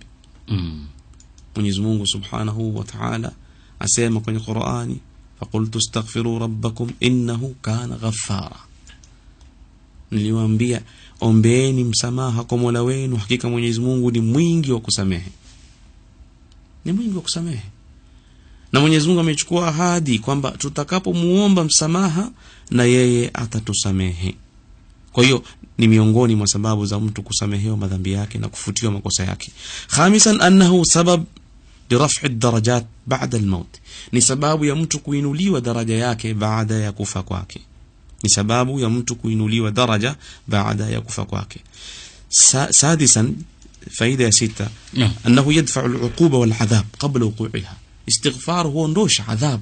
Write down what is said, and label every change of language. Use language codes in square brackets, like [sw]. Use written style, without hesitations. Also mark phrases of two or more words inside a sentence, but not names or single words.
[sw] Mwenyezi Mungu [ar] سبحانه وتعالى [sw] asema kwenye Qur'ani, [ar] فقلت استغفروا ربكم إنه كان غفارا, [sw] niliwaambia ombeeni msamaha kwa Mola wenu, hakika Mwenyezi Mungu ni mwingi wa kusamehe, ni mwingi wa kusamehe. Na Mwenyezi Mungu amechukua ahadi kwamba tutakapomuomba msamaha na yeye atatusamehe. Kwa hiyo ni miongoni mwa sababu za mtu kusamehewa madhambi yake na kufutiwa makosa yake. [ar] خامسا أنه سبب لرفع الدرجات بعد الموت, [sw] ni sababu ya mtu kuinuliwa daraja yake baada ya kufa kwake, ni sababu ya mtu kuinuliwa daraja baada ya kufa kwake. [ar] Sadisan, [sw] faida ya sita, [ar] أنه يدفع العقوبة والعذاب قبل وقوعها, istighfar [sw] huondosha adhabu.